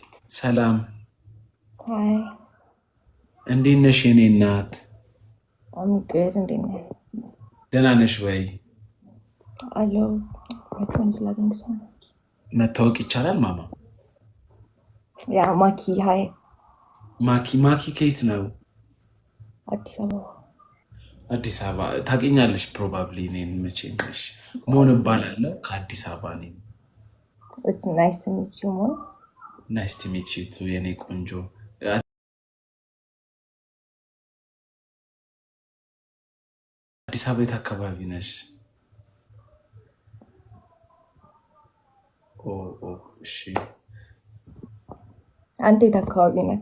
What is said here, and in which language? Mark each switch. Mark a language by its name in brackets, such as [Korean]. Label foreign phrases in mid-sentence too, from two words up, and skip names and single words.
[Amharic] ሰላም [English] Hi, [Amharic] እንዴት ነሽ የኔ እናት? [English] I'm good and then [Amharic] ደህና ነሽ ወይ? [English] hello, my phone is lagging so much. [Amharic] መታወቅ ይቻላል ማማ? [English] Yeah, Maki, hi. [Amharic] ማኪ ከየት ነው? Addis Ababa. አዲስ አበባ ታውቂኛለሽ? ፕሮባብሊ እኔን መቼም ነሽ ሞን እባላለሁ ከአዲስ አበባ ነኝ። [English] It's nice to meet you more. nice to meet you too [Amharic] የኔ ቆንጆ። አዲስ አበባ የት አካባቢ ነሽ? ኦ ኦ እሺ። አንተ የት አካባቢ ነህ?